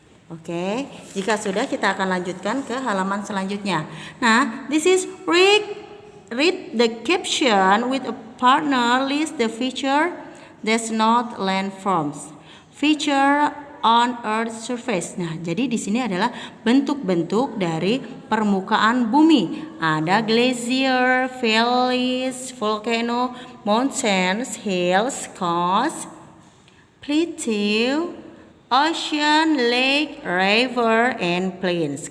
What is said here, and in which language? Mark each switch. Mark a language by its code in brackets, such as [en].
[id] Oke, jika sudah kita akan lanjutkan ke halaman selanjutnya. [en] Nah, this is read the caption with a partner, list the feature that's not landforms. Feature on Earth's surface. [id] Nah, jadi di sini adalah bentuk-bentuk dari permukaan bumi. [en] Ada glacier, valleys, volcano, mountains, hills, coast, plateau, ocean, lake, river, and plains.